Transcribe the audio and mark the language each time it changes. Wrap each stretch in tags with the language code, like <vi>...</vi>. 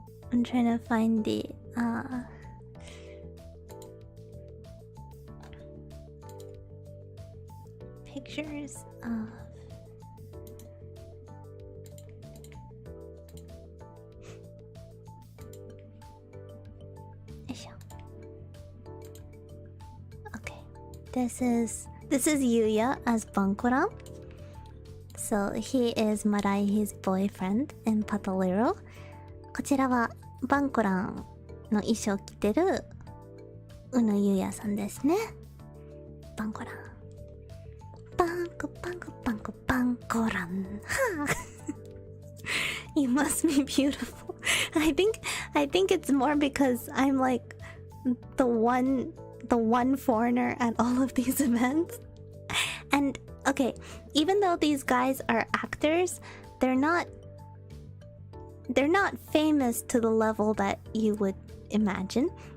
<en>I'm trying to find the pictures of Okay, this is Yuya as Bankoran. So he is Marai's boyfriend in Patalero.</en> <ja>こちらはバンコランの衣装を着てる宇野優也さんですね。バンコラン。バンコバンコバンコバンコラン。</ja> <en>はあ。You must be beautiful. I think it's more because I'm like the one foreigner at all of these events. And okay, even though these guys are actors, they're not famous to the level that you would imagine.</en>